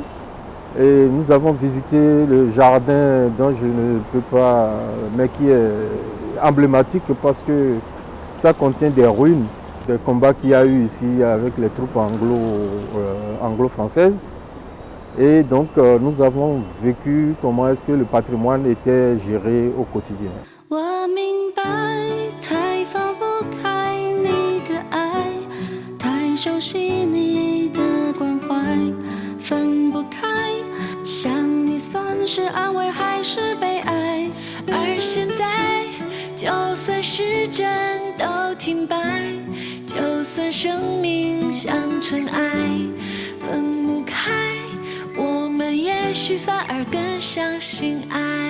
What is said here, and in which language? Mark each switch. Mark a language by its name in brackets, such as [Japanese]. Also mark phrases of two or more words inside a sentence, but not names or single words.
[French] Et nous avons visité le jardin dont je ne peux pas, mais qui est emblématique parce que ça contient des ruines des combats qu'il y a eu ici avec les troupes anglo-françaises. Et donc nous avons vécu comment est-ce que le patrimoine était géré au quotidien. [Chinese] 我明白，才放不开你的爱，太熟悉你的关怀，分不开，想你算是安慰还是悲哀？而现在，就算时针都停摆，就算生命像尘埃，分不开，我们也许反而更相信爱。